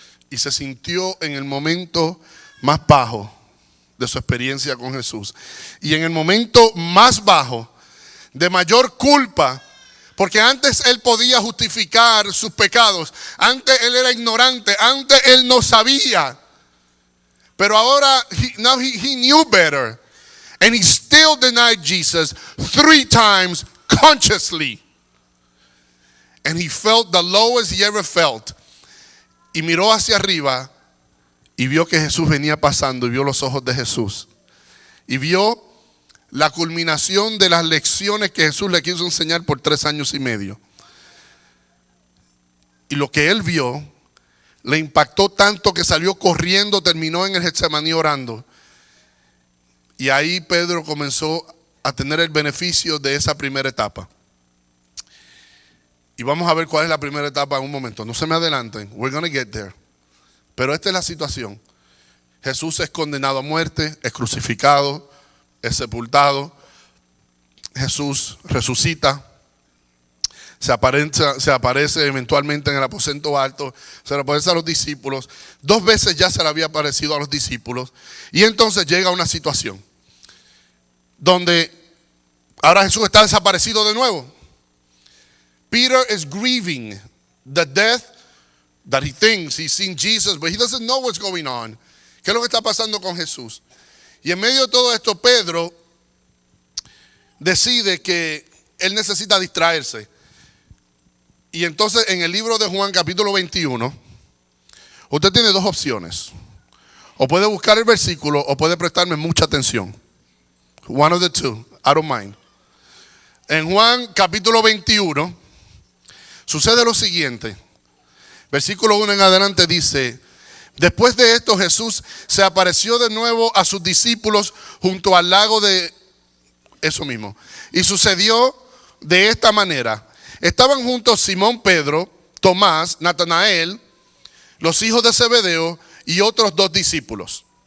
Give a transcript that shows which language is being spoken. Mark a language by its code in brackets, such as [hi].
[es] y se sintió en el momento más bajo de su experiencia con Jesús y en el momento más bajo de mayor culpa, porque antes él podía justificar sus pecados, antes él era ignorante, antes él no sabía, pero ahora [en] now he knew better, and he still denied Jesus 3 times consciously. And he felt the lowest he ever felt. [es] Y miró hacia arriba y vio que Jesús venía pasando y vio los ojos de Jesús. Y vio la culminación de las lecciones que Jesús le quiso enseñar por 3 años y medio. Y lo que él vio le impactó tanto que salió corriendo, terminó en el Getsemaní orando. Y ahí Pedro comenzó a tener el beneficio de esa primera etapa. Y vamos a ver cuál es la primera etapa en un momento. No se me adelanten. [en] We're going to get there. [es] Pero esta es la situación. Jesús es condenado a muerte, es crucificado, es sepultado. Jesús resucita. Se aparece eventualmente en el aposento alto. Se le aparece a los discípulos. 2 veces ya se le había aparecido a los discípulos. Y entonces llega una situación donde ahora Jesús está desaparecido de nuevo. [en] Peter is grieving the death that he thinks he's seen Jesus, but he doesn't know what's going on. [es] ¿Qué es lo que está pasando con Jesús? Y en medio de todo esto, Pedro decide que él necesita distraerse. Y entonces en el libro de Juan capítulo 21, usted tiene 2 opciones. O puede buscar el versículo o puede prestarme mucha atención. [en] One of the two, I don't mind. [es] En Juan capítulo 21 sucede lo siguiente. Versículo 1 en adelante dice, después de esto Jesús se apareció de nuevo a sus discípulos junto al lago de eso mismo. Y sucedió de esta manera. Estaban juntos Simón Pedro, Tomás, Natanael, los hijos de Zebedeo y otros 2 discípulos.